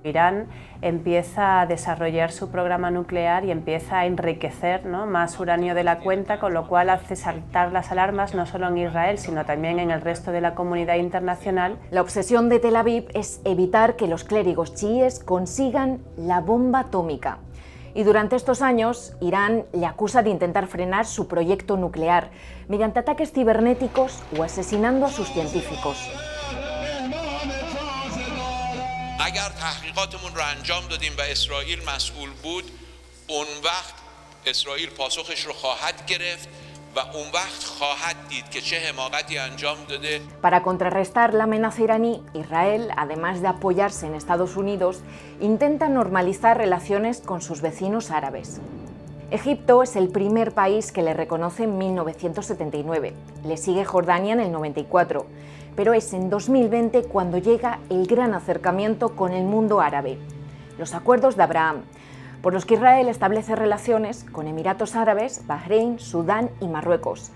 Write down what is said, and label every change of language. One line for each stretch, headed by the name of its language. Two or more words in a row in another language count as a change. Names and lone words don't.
Spanish: Irán empieza a desarrollar su programa nuclear y empieza a enriquecer, ¿no?, más uranio de la cuenta, con lo cual hace saltar las alarmas no solo en Israel, sino también en el resto de la comunidad internacional. La obsesión de Tel Aviv es evitar que los clérigos chiíes consigan la bomba atómica. Y durante estos años, Irán le acusa de intentar frenar su proyecto nuclear mediante ataques cibernéticos o asesinando a sus científicos.
Persian: اگر تحقیقاتمون رو انجام دادیم و اسرائیل مسئول بود اون وقت اسرائیل پاسخش رو خواهد گرفت و اون وقت خواهد دید که چه حماقتی انجام داده.
Spanish: Para contrarrestar la amenaza iraní, Israel, además de apoyarse en Estados Unidos, intenta normalizar relaciones con sus vecinos árabes. Egipto es el primer país que le reconoce en 1979, le sigue Jordania en el 94, pero es en 2020 cuando llega el gran acercamiento con el mundo árabe, los acuerdos de Abraham, por los que Israel establece relaciones con Emiratos Árabes, Bahrein, Sudán y Marruecos.